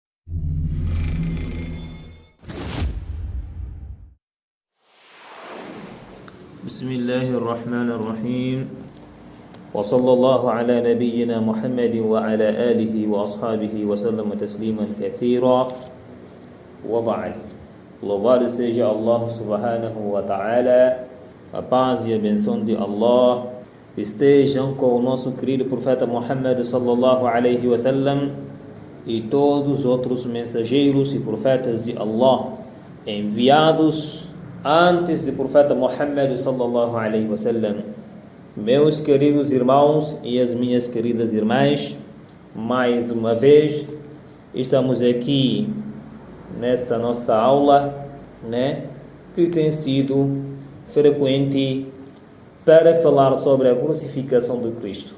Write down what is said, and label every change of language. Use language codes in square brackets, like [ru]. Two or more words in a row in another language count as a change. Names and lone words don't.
[ar] بسم الله الرحمن الرحيم وصلى الله على نبينا محمد وعلى آله وأصحابه وسلم تسليما كثيرا وبعد. [pt] Louvado seja Allah [ar] سبحانه وتعالى, [pt] a paz e a benção de Allah estejam com o nosso querido profeta Muhammad [ar] صلى الله عليه وسلم [pt] e todos os outros mensageiros e profetas de Allah enviados antes do profeta Muhammad [ar] صلى الله عليه وسلم. [pt] Meus queridos irmãos e as minhas queridas irmãs, mais uma vez estamos aqui nessa nossa aula, que tem sido frequente para falar sobre a crucificação de Cristo.